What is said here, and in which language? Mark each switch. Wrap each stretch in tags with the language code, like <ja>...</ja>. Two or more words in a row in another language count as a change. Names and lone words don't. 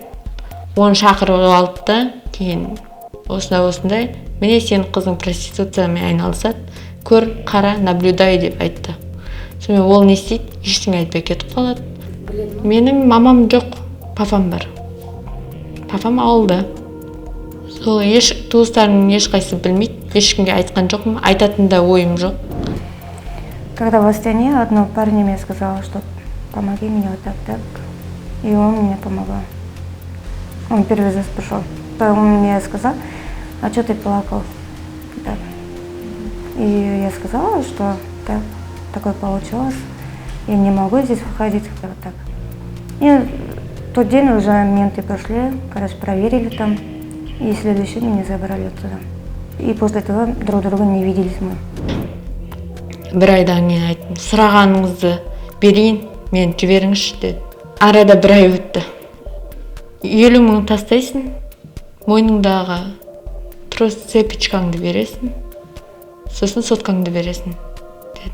<kk>Оны шақырып алды да, кейін осындай, міне сенің қызың проституциямен айналысады, көр, қара, наблюдай деп айтты. Сонымен ол не істейді? Ештеңе айтпай кетіп қалады. Менің мамам жоқ, папам бар. Папам ауылда. Сол туыстарының ешқайсысы білмейді, ешкімге айтқан жоқпын, айтатын да ойым жоқ.</kk> <ru>Когда в Астане одна парня мне сказала, что помоги мне вот так. И он мне помогал. Он первый раз пришел. Он мне сказал, а что ты плакал? Так. И я сказала, что так, такое получилось. Я не могу здесь выходить. Вот так. И в тот день уже менты пришли, короче, проверили там. И следующий день меня забрали оттуда. И после этого друг друга не виделись мы.</ru> <kk>Бір айдан кейін айттым, сұрағаныңызды берейін, мен жіберіңізші деді. Арада бір ай өтті. 50 мың тастайсың, мойныңдағы трос цепочкаңды бересің, сосын соткаңды бересің деді.</kk>